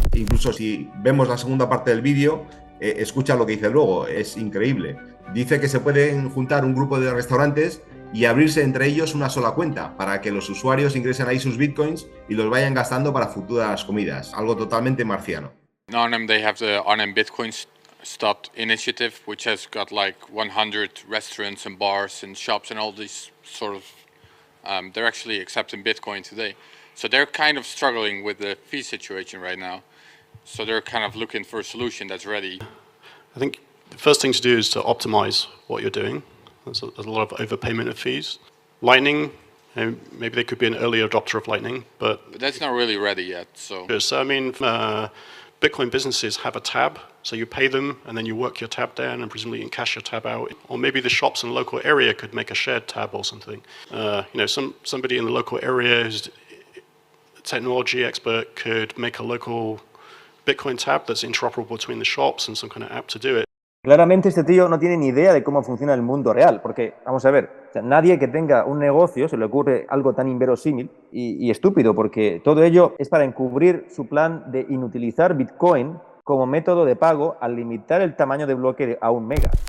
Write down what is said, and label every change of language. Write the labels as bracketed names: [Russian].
[Spanish] Incluso si vemos la segunda parte del vídeo, escucha lo que dice luego, es increíble. Dice que se pueden juntar un grupo de restaurantes y abrirse entre ellos una sola cuenta para que los usuarios ingresen ahí sus bitcoins y los vayan gastando para futuras comidas, algo totalmente marciano. [English] In Arnhem, they have the Arnhem Bitcoin Stopped initiative, which has got like 100 restaurants and bars and shops and all these sort of, they're actually accepting Bitcoin today. So they're kind of struggling with the fee situation right now. So they're kind of looking for a solution that's ready. I think the first thing to do is to optimize what you're doing. There's a lot of overpayment of fees. Lightning, maybe they could be an early adopter of Lightning, but that's not really ready yet. So I mean, Bitcoin businesses have a tab, so you pay them and then you work your tab down and presumably you can cash your tab out. Or maybe the shops in the local area could make a shared tab or something. Somebody in the local area who's a technology expert could make a local Bitcoin tab that's interoperable between the shops and some kind of app to do it. [Spanish] Claramente este tío no tiene ni idea de cómo funciona el mundo real, porque, vamos a ver, nadie que tenga un negocio se le ocurre algo tan inverosímil y estúpido, porque todo ello es para encubrir su plan de inutilizar Bitcoin como método de pago al limitar el tamaño de bloque a 1 mega.